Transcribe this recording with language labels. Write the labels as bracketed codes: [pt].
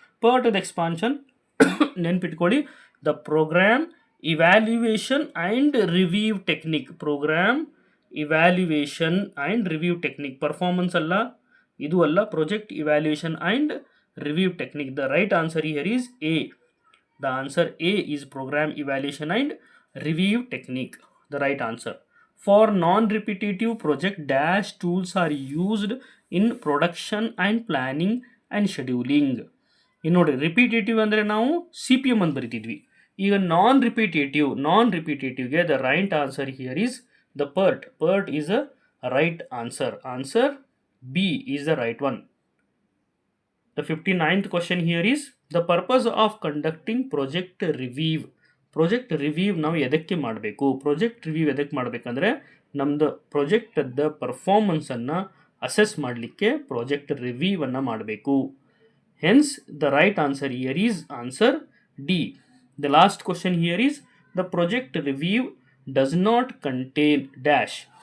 [en] ಪರ್ಟದ ಎಕ್ಸ್ಪಾನ್ಷನ್ ನೆನ್ಪಿಟ್ಕೊಳ್ಳಿ, the programme evaluation and review technique. Programme evaluation and review technique, performance [kn] ಅಲ್ಲ, ಇದು ಅಲ್ಲ, [en] Project evaluation and review technique. The right answer here is A. The answer A is programme evaluation and review technique. The right answer. For non-repetitive project, dash tools are used in production and planning and scheduling. [kn] ಇನ್ನು ನೋಡಿ repetitive ಅಂದರೆ ನಾವು CPM ಅಂತ ಬರಿತಿದ್ವಿ. ಈಗ ನಾನ್ ರಿಪಿಟೇಟಿವ್ಗೆ [en] The right answer here is the PERT. PERT is a right answer. Answer B is the right one. The 59th question here is the purpose of conducting project review. [kn] Project review ನಾವು ಎದಕ್ಕೆ ಮಾಡಬೇಕು? Project review ಎದಕ್ಕೆ ಮಾಡಬೇಕಂದ್ರೆ ನಮ್ಮದು ಪ್ರಾಜೆಕ್ಟದ ಪರ್ಫಾರ್ಮೆನ್ಸನ್ನು assess ಮಾಡಲಿಕ್ಕೆ project ರಿವ್ಯೂವನ್ನು ಮಾಡಬೇಕು. [en] Hence the right answer here is answer D. The last question here is the project review does not contain dash.